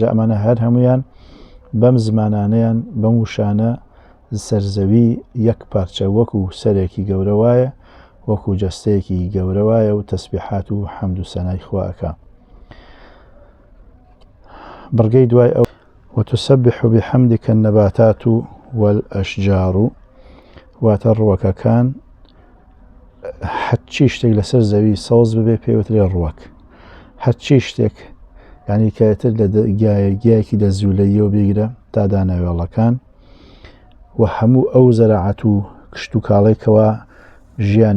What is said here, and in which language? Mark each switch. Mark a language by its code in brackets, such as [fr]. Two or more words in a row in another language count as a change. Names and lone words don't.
[ckb] ئەمانە هەر هەمویان بەم زمانانەیان بەم وشانە سەرزەوی یەک پارچە وەکو سەرێکی گەورە وایە، وەکو جەستەیەکی گەورە وایە و تەسبیحات و حەمد و سەنای خواکە. بڕگەی دوای ئەو [ar] وتسبح بحمدك النباتات والأشجار، [ckb] واتە ڕووەکەکان هەرچی شتێک لەسەر زەوی سەوز ببێ پێوترێ ڕووەک. هەرچی شتێک یعنی کەتر لە گیایەکی دەزوولەیەوە بگرە تا داناوێڵەکان و هەموو ئەو زەراعەت و کشت و کاڵێکەوە ژیانی